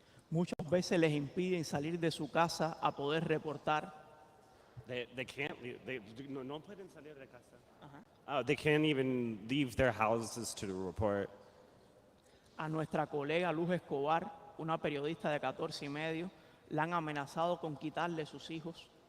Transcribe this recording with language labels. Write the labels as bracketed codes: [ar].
[es] muchas veces les impiden salir de su casa a poder reportar. [en] They can't leave. [es] No pueden salir de casa. [en] They can't even leave their houses to report. [es] A nuestra colega Luz Escobar, una periodista de 14 y medio, la han amenazado con quitarle sus hijos.